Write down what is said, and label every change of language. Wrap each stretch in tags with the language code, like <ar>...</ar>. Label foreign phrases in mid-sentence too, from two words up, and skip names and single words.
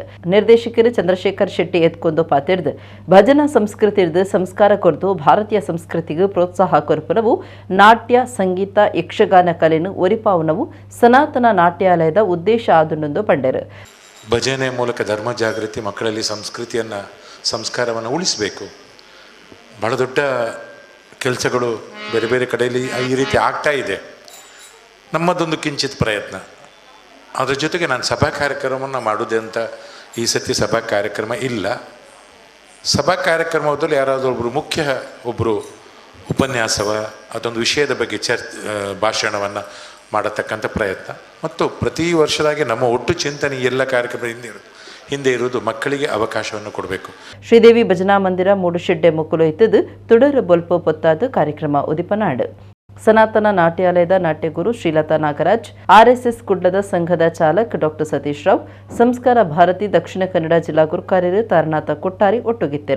<tcy>ನಿರ್ದೇಶಕರು ಚಂದ್ರಶೇಖರ್ ಶೆಟ್ಟಿ ಎತ್ಕೊಂದು ಪಾತಿರ್ದು ಭಜನಾ ಸಂಸ್ಕೃತಿರ್ದು ಸಂಸ್ಕಾರ ಕೊರತು ಭಾರತೀಯ ಸಂಸ್ಕೃತಿಗೂ ಪ್ರೋತ್ಸಾಹ ಕೊರಪುನವು ನಾಟ್ಯ ಸಂಗೀತ ಯಕ್ಷಗಾನ ಕಲೆನು ಒರಿಪಾವನವು ಸನಾತನ ನಾಟ್ಯಾಲಯದ ಉದ್ದೇಶ ಆದುನೊಂದು ಪಂಡೆರು.</tcy> <kn>ಭಜನೆ ಮೂಲಕ ಧರ್ಮ ಜಾಗೃತಿ, ಮಕ್ಕಳಲ್ಲಿ ಸಂಸ್ಕಾರವನ್ನು ಉಳಿಸಬೇಕು. ಬಹಳ ದೊಡ್ಡ ಕೆಲಸಗಳು ಬೇರೆ ಬೇರೆ ಕಡೆಯಲ್ಲಿ ಈ ರೀತಿ ಆಗ್ತಾ ಇದೆ. ನಮ್ಮದೊಂದು ಕಿಂಚಿತ್ ಪ್ರಯತ್ನ. ಅದರ ಜೊತೆಗೆ ನಾನು ಸಭಾ ಕಾರ್ಯಕ್ರಮವನ್ನು ಮಾಡೋದೆ ಅಂತ ಈ ಸತಿ ಸಭಾ ಕಾರ್ಯಕ್ರಮ ಇಲ್ಲ. ಸಭಾ ಕಾರ್ಯಕ್ರಮದಲ್ಲಿ ಯಾರಾದರೂ ಒಬ್ಬರು ಉಪನ್ಯಾಸವ ಅದೊಂದು ವಿಷಯದ ಬಗ್ಗೆ ಭಾಷಣವನ್ನು ಮಾಡತಕ್ಕಂಥ ಪ್ರಯತ್ನ ಮತ್ತು ಪ್ರತಿ ವರ್ಷದಾಗಿ ನಮ್ಮ ಒಟ್ಟು ಚಿಂತನೆ ಎಲ್ಲ ಕಾರ್ಯಕ್ರಮ ಹಿಂದೆ ಇರುವುದು ಮಕ್ಕಳಿಗೆ ಅವಕಾಶವನ್ನು ಕೊಡಬೇಕು.</kn> <tcy>ಶ್ರೀದೇವಿ ಭಜನಾ ಮಂದಿರ ಮೂಡುಶೆಡ್ಡೆ ಮುಕ್ಕುಲು ಇತ್ತದು ತುಡರ ಬೊಲ್ಪ ಪೊತ್ತಾದ ಕಾರ್ಯಕ್ರಮ ಉದಿಪನಾಡು. ಸನಾತನ ನಾಟ್ಯಾಲಯದ ನಾಟ್ಯಗುರು ಶ್ರೀಲತಾ ನಾಗರಾಜ್, ಆರ್ಎಸ್ಎಸ್ ಕುಡ್ಲದ ಸಂಘದ ಚಾಲಕ್ ಡಾಕ್ಟರ್ ಸತೀಶ್ ರಾವ್, ಸಂಸ್ಕಾರ ಭಾರತಿ ದಕ್ಷಿಣ ಕನ್ನಡ ಜಿಲ್ಲಾ ಗುರುಕಾರ್ಯರು ತಾರನಾಥ ಕೊಟ್ಟಾರಿ ಒಟ್ಟುಗಿತ್ತರು.</tcy>